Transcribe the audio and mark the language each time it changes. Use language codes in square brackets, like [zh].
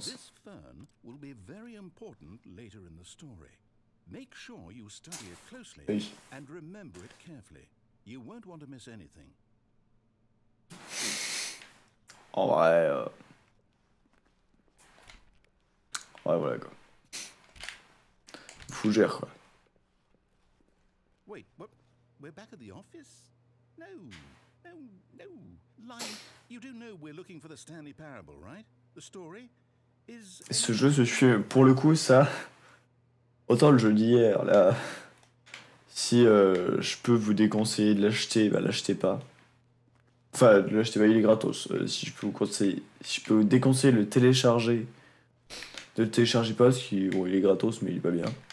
[en] This fern will be very important later in the story. Make sure you study it closely [fr] Oui. [en] and remember it carefully. You won't want to miss anything. [fr] En vrai, ouais, voilà quoi. Fougère quoi. [en] Wait, what? We're back at the office? No, no, no. Line, you do know we're looking for the Stanley parable, right? The story is... [fr] Ce jeu se suit, pour le coup, ça. Autant le jeu d'hier, là. Si je peux vous déconseiller de l'acheter, bah l'achetez pas. Enfin, de l'acheter pas, il est gratos. Si je peux vous conseiller, si je peux vous déconseiller de le télécharger, ne le téléchargez pas parce qu'il bon, il est gratos, mais il est pas bien.